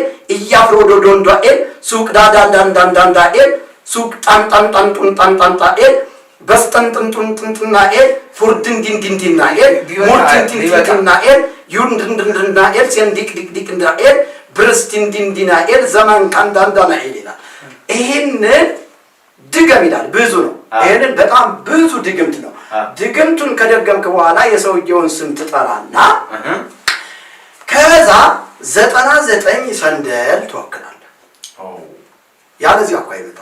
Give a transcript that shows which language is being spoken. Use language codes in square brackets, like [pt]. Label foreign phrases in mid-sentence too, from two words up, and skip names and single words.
[am] እያፍሮዶዶንዳኤል ሱቅ ዳዳንዳንዳንዳኤል ሱቅ ጣንጣንጣንጡንጣንጣንጣኤል በስጠንጥንጡንጥንጥናኤል ፉርድንድንድንድናኤል ሙርትንትንትናኤል ዩንድንድንድናኤል ሴንዲቅዲቅዲቅንዳኤል ብርስቲንድንድናኤል ዘመን ካንዳንዳናኤል ይላል። ይህንን ድገም ይላል። ብዙ ነው። ይህንን በጣም ብዙ ድግምት ነው። ድግምቱን ከደገምክ በኋላ የሰውየውን ስም ትጠራና ከዛ 99 ሰንደል ትወክላለህ። ያለዚህ እኮ አይመጣም።